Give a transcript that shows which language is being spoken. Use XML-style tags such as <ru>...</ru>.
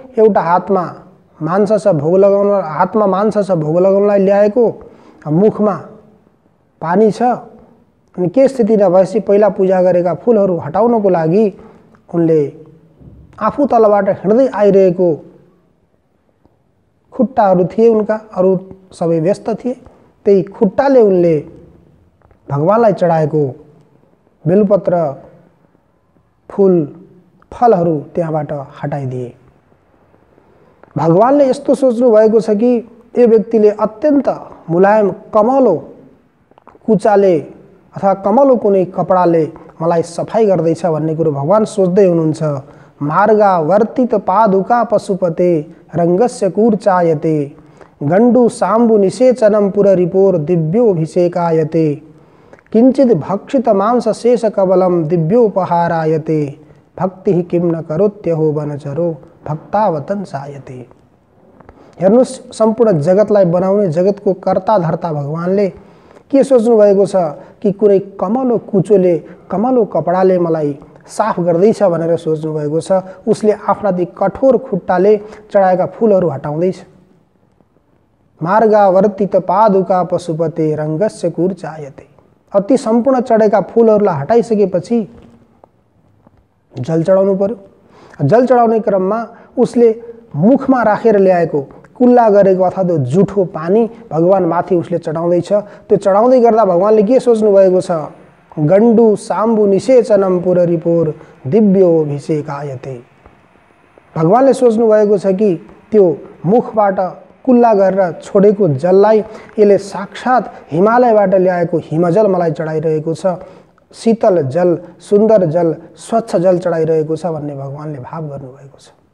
<ne>एउटा हातमा मांस छ भोग लगाउन, हातमा मांस छ भोग लगाउनलाई ल्याएको, मुखमा पानी छ, अनि के स्थिति नभएपछि पहिला पूजा गरेका फूलहरू हटाउनको लागि उनले आफू तलबाट हिँड्दै आइरहेको खुट्टाहरू थिए उनका, अरू सबै व्यस्त थिए, त्यही खुट्टाले उनले भगवानलाई चढाएको बेलपत्र फूल फलहरू त्यहाँबाट हटाइदिए। भगवानले यस्तो सोच्नु भएको छ कि यो व्यक्तिले अत्यन्त मुलायम कमलो कुचाले अथवा कमलो कुनै कपडाले मलाई सफाई गर्दैछ भन्ने कुरो भगवान सोच्दै हुनुहुन्छ।</ne> <sa>मार्गा वर्तित पादुका पशुपते रङ्गस्य कूर्चायते गण्डु साम्बु निषेचनम पुररिपोर दिव्योभिषेकायते किंचित भक्षित मांस शेष कबलम दिव्योपहारायते भक्ति किम न करोत्यहो वनचरो भक्तावतन सायते।</sa> <ne>हेर्नुस्, सम्पूर्ण जगतलाई बनाउने जगतको कर्ता धर्ता भगवानले के सोच्नु भएको छ कि कुनै कमलो कुचोले कमलो कपडाले मलाई साफ गर्दैछ भनेर सोच्नु भएको छ। उसले आफ्ना ती कठोर खुट्टाले चढाएका फूलहरू हटाउँदैछ।</ne> <sa>मार्गा वर्तित पादुका पशुपते रङ्गस्य कूर्चायते।</sa> <ne>अति सम्पूर्ण चढेका फूलहरूलाई हटाइसकेपछि जल चढाउनु पर्यो। जल चढाउने क्रममा उसले मुखमा राखेर ल्याएको कुल्ला गरेको अथवा त्यो जुठो पानी भगवान माथि उसले चढाउँदैछ। त्यो चढाउँदै गर्दा भगवानले के सोच्नु भएको छ?</ne> <sa>गण्डु साम्बु निषेचनम पुररिपोर दिव्योभिषेकायते।</sa> <ne>भगवानले सोच्नु भएको छ कि त्यो मुखबाट कुल्ला गरेर छोडेको जललाई यसले साक्षात हिमालयबाट ल्याएको हिमजल मलाई चढाइरहेको छ, शीतल जल, सुन्दर जल, स्वच्छ जल चढाइरहेको छ भन्ने भगवानले भाव गर्नुभएको छ।</ne>